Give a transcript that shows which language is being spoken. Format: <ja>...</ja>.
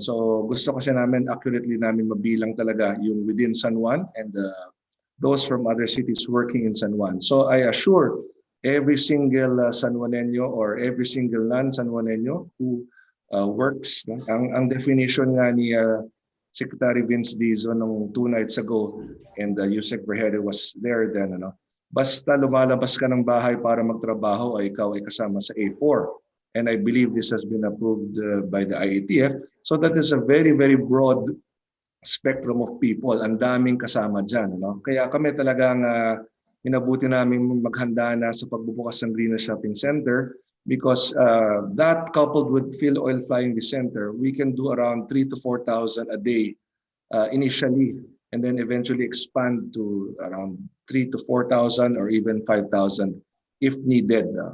<en>So</en> <tl>gusto kasi namin,</tl> <en>accurately</en> <tl>namin mabilang talaga yung</tl> <en>within San Juan and those from other cities working in San Juan. So I assure every single San Juanenyo or every single non-San Juanenyo who works. No? Ang definition</en> <tl>nga ni</tl> <en>Secretary Vince Dizon</en> <tl>nung</tl> <en>2 nights ago and Yusek Vergere was there then.</en> <tl>Ano? Basta lumalabas ka ng bahay para magtrabaho ay ikaw ay kasama sa A4.</tl> <en>And I believe this has been approved by the IATF. So that is a very, very broad spectrum of people.</en> <tl>Ang daming kasama dyan. Ano? Kaya kami talagang inabuti namin maghanda na sa pagbubukas ng</tl> <en>Green Shopping Center because that coupled with Phil Oil Flying the Center, we can do around 3,000 to 4,000 a day initially and then eventually expand to around 3,000 to 4,000 or even 5,000 if needed.</en>